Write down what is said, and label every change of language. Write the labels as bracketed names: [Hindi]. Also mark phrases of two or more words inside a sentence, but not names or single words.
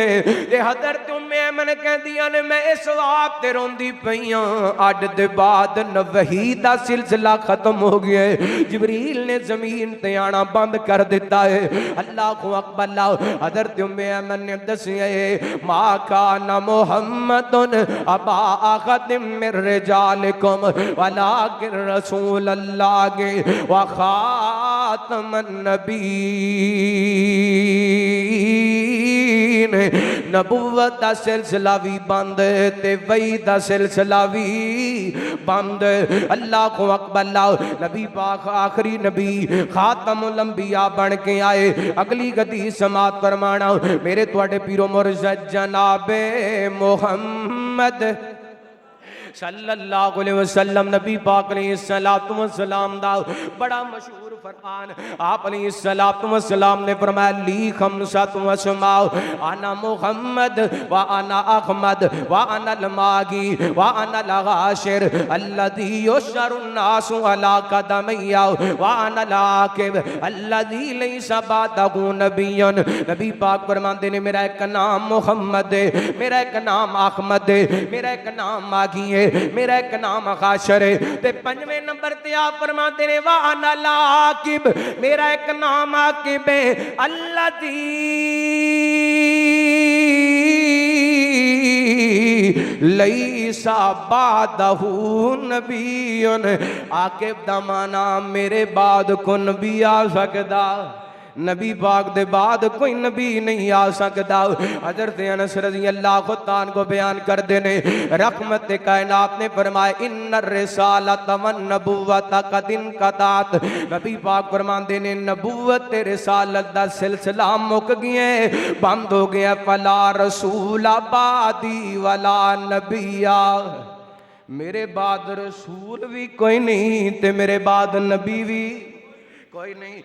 [Punjabi] ਤੇ ਹਜ਼ਰਤ ਉੱਮੇ ਐਮਨ ਕਹਿੰਦੀਆਂ ਨੇ ਮੈਂ ਇਸ ਵਾਸਤੇ ਰੋਂਦੀ ਪਈ ਹਾਂ ਅੱਜ ਦੇ ਬਾਅਦ ਵਹੀ ਦਾ ਸਿਲਸਿਲਾ ਖ਼ਤਮ ਹੋ ਗਿਆ ਹੈ। ਜਿਬਰੀਲ ਨੇ ਜ਼ਮੀਨ ਤੇ ਆਉਣਾ ਬੰਦ ਕਰ ਦਿੱਤਾ ਹੈ। [Arabic] الله أكبر. [Punjabi] ਹਜ਼ਰਤ ਉੱਮੇ ਐਮਨ ਨੇ ਦੱਸਿਆ [Arabic] ما كان محمد أبا أحد من رجالكم ولكن رسول الله وخاتم النبيين. [Punjabi] ਨਬੁੱਵਤ ਦਾ ਸਿਲਸਿਲਾ ਭੀ ਬੰਦ ਤੇ ਵਹੀ ਦਾ ਸਿਲਸਿਲਾ ਭੀ ਬੰਦ। [Arabic] الله أكبر. [Punjabi] ਨਬੀ ਪਾਕ ਆਖ਼ਰੀ ਨਬੀ ਖ਼ਾਤਮੁਲ ਅੰਬੀਆ ਬਣ ਕੇ ਆਏ। ਅਗਲੀ ਗੱਲ ਸਮਾਅਤ ਫ਼ਰਮਾਣਾ ਮੇਰੇ ਤੁਹਾਡੇ ਪੀਰੋ ਮੁਰਸ਼ਦ ਜਨਾਬੇ ਮੁਹੰਮਦ [Arabic] صلى الله عليه وسلم. [Punjabi] ਨਬੀ ਪਾਕ ਨੇ ਸਲਾਤੋ ਵ ਸਲਾਮ ਦਾ ਬੜਾ ਮਸ਼ਹੂਰ ਫ਼ਰਮਾਨ ਆਪ ਸਲਾਤੋ ਵ ਸਲਾਮ ਨੇ ਫ਼ਰਮਾਇਆ [Arabic] لي خمسة أسماء أنا محمد وأنا أحمد وأنا الماحي وأنا الحاشر الذي يحشر الناس على قدمي وأنا العاقب الذي ليس بعده نبي. [Punjabi] ਨਬੀ ਪਾਕ ਫ਼ਰਮਾਤੇ ਨੇ ਮੇਰਾ ਇੱਕ ਨਾਮ ਮੁਹੰਮਦ ਹੈ, ਮੇਰਾ ਇੱਕ ਨਾਮ ਅਹਿਮਦ ਹੈ, ਮੇਰਾ ਇੱਕ ਨਾਮ ਮਾਹੀ ਹੈ, ਮੇਰਾ ਇੱਕ ਨਾਮ ਹਾਸ਼ਰ ਹੈ। ਤੇ ਪੰਜਵੇਂ ਨੰਬਰ ਤੇ ਆਪ ਫ਼ਰਮਾਤੇ ਨੇ [Arabic] وأنا العاقب [Punjabi] ਮੇਰਾ ਇੱਕ ਨਾਮ ਆਕਿਬ ਹੈ [Arabic] الذي ليس بعده نبي. [Punjabi] ਆਕਿਬ ਦਾ ਮਾਅਨਾ ਮੇਰੇ ਬਾਅਦ ਕੋ ਨਬੀ ਆ ਸਕਦਾ, ਨਬੀ ਪਾਕ ਦੇ ਬਾਅਦ ਕੋਈ ਨਬੀ ਨਹੀਂ ਆ ਸਕਤਾ। ਹਜ਼ਰਤ ਅਨਸ ਰਜ਼ੀ ਅੱਲਾਹ ਤਾਨ ਕੋ ਬਯਾਨ ਕਰ ਦੇਣੇ ਰਹਿਮਤ ਕਾਇਨਾਤ ਨੇ ਫ਼ਰਮਾਇਆ [Arabic] إن الرسالة والنبوة قد انقطعت. [Punjabi] ਨਬੀ ਪਾਕ ਫ਼ਰਮਾਤੇ ਨੇ ਨਬੁੱਵਤ ਤੇ ਰਿਸਾਲਤ ਦਾ ਸਿਲਸਿਲਾ ਮੁੱਕ ਗਿਆ, ਬੰਦ ਹੋ ਗਿਆ। [Arabic] فلا رسول بعدي ولا نبي. [Punjabi] ਮੇਰੇ ਬਾਅਦ ਰਸੂਲ ਭੀ ਕੋਈ ਨਹੀਂ ਤੇ ਮੇਰੇ ਬਾਅਦ ਨਬੀ ਭੀ ਕੋਈ ਨਹੀਂ।